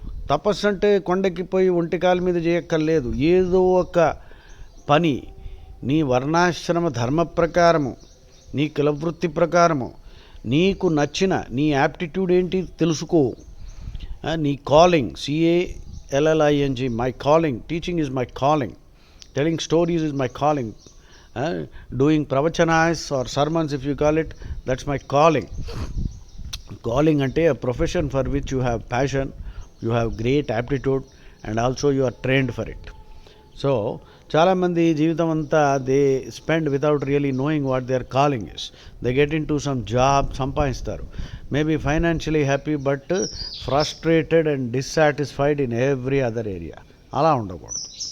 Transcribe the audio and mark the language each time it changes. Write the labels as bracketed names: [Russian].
[Telugu] తపస్సు అంటే కొండెక్కిపోయి ఒంటికాల మీద చేయక్కర్లేదు. ఏదో ఒక పని నీ వర్ణాశ్రమ ధర్మ ప్రకారము, నీ కులవృత్తి ప్రకారము, నీకు నచ్చిన నీ యాప్టిట్యూడ్ ఏంటి తెలుసుకో. నీ calling, CALLING, my calling. [English] Teaching is my calling. Telling stories is my calling. Doing pravachana's or sermons, if you call it, that's my calling. Calling ante a profession for which you have passion, you have great aptitude, and also you are trained for it. So [Telugu] చాలామంది జీవితం అంతా [English] They spend without really knowing what their calling is. They get in to some job, [Telugu] సంపాదిస్తారు, [English] Maybe financially happy, but frustrated and dissatisfied in every other area. [Telugu] అలా ఉండకూడదు.